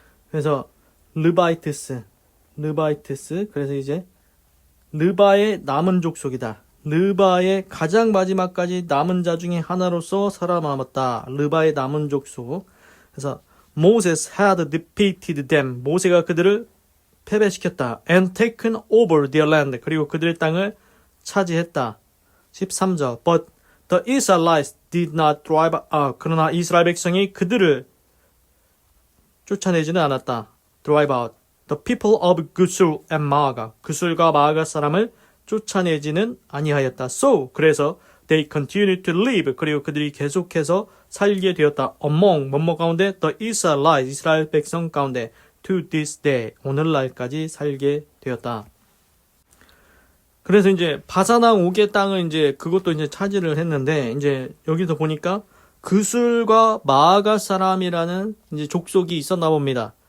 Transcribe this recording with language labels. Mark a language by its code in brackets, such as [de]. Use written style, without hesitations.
[ko] 그래서 르바이트스. 그래서 이제 르바의 남은 족속이다. 르바의 가장 마지막까지 남은 자 중에 하나로서 살아남았다. 르바의 남은 족속. 그래서 [en] Moses had defeated them. [ko] 모세가 그들을 패배시켰다. [en] And taken over their land. [ko] 그리고 그들의 땅을 차지했다. [en] 13절 But the Israelites did not drive out. [ko] 그러나 이스라엘 백성이 그들을 쫓아내지는 않았다. [en] drive out. The people of 구술 and 마가. [ko] 구술과 마가 사람을 쫓아내지는 아니하였다. [en] So, [ko] 그래서 [en] they continued to live. [ko] 그리고 그들이 계속해서 살게 되었다. [en] among, [ko] 뭐뭐 가운데 [en] the Israelites, [ko] 이스라엘 백성 가운데 [en] to this day, [ko] 오늘날까지 살게 되었다. 그래서 이제 바산왕 옥의 땅을 이제 그것도 이제 차지를 했는데 이제 여기서 보니까 구술과 마가 사람이라는 이제 족속이 있었나 봅니다.